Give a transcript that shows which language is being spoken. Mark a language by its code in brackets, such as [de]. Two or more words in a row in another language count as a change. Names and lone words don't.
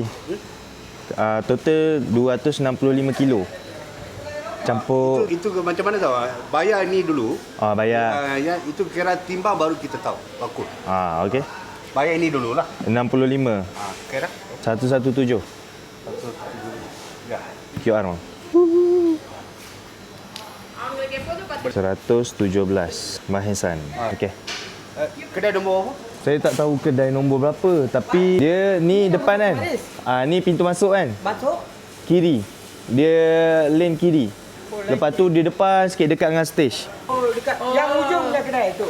[ms] Total 265 kilo. Campur Itu macam mana tahu? Bayar ni dulu. Bayar. Itu kira timbang baru kita tahu. Bakul. Okey. Bayar ini dulu lah. 65. Kira? 117. Ya. QR bang. [ta] அவங்களுக்கு எப்போதும் [ms] 117 Mahesan. Okey. Kedai nombor apa? Saya tak tahu kedai nombor berapa tapi dia ni depan kan. Ni pintu masuk kan? Masuk? Kiri. Dia lane kiri. Lepas tu dia depan sikit dekat dengan stage. Oh, dekat yang ujung dah kedai tu.